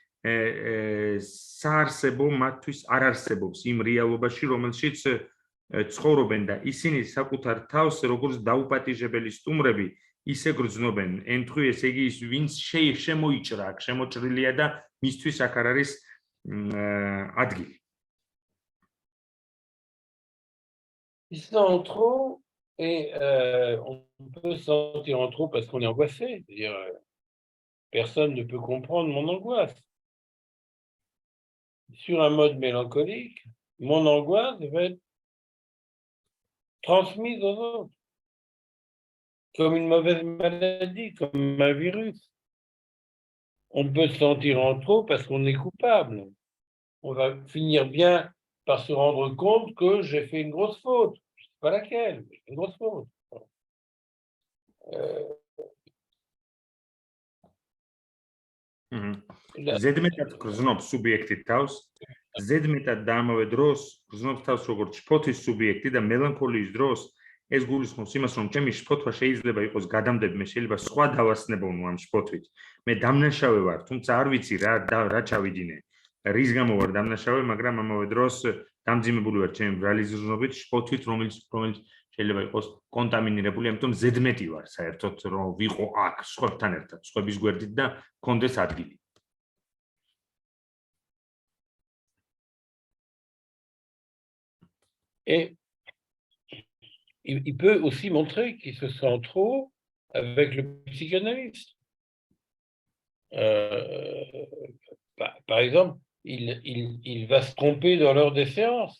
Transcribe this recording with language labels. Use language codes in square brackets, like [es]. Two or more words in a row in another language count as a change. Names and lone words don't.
[ka] საარსებო მათთვის არ არსებობს იმ რეალობაში, რომელშიც ცხოვრობენ და ისინი საკუთარ თავს როგორც დაუპატიჟებელი სტუმრები ისე გრძნობენ. ემთხვი, ესე იგი, ის ვინც შემოიჭრა, აქ შემოჭრილია და მისთვის აქ არ არის ადგილი. [fr] Ils sont en trop et on peut se sentir en trop parce qu'on est angoissé. C'est-à-dire, personne ne peut comprendre mon angoisse. Sur un mode mélancolique, mon angoisse va être transmise aux autres, comme une mauvaise maladie, comme un virus. On peut se sentir en trop parce qu'on est coupable. On va finir bien par se rendre compte que j'ai fait une grosse faute. Je ne sais pas laquelle, mais une grosse faute. [ka] ზედმეტად გრძნობს სუბიექტი თავს, ზედმეტად და ამავე დროს გრძნობს თავს როგორც შფოთის სუბიექტი და მელანქოლიის დროს ეს გულისხმობს იმას, რომ ჩემი შფოთვა შეიძლება იყოს გადამდები, მე შეიძლება სხვა დავასნებოვნო ამ შფოთვით. მე დამნაშავე ვარ, თუმცა არ ვიცი რა ჩავიდინე. რის გამო ვარ დამნაშავე, მაგრამ ამავე დროს დამძიმებული ვარ ჩემი ბრალი ზრუნვით, შფოთვით, რომელიც შეიძლება იყოს კონტამინირებული, ამიტომ ზედმეტი ვარ საერთოდ რომ ვიყო აქ სხვებთან ერთად, სხვების გვერდით და მქონდეს ადგილი. [fr] Et il peut aussi montrer qu'il se sent trop avec le psychanalyste. Par exemple, il va se tromper dans l'heure des séances.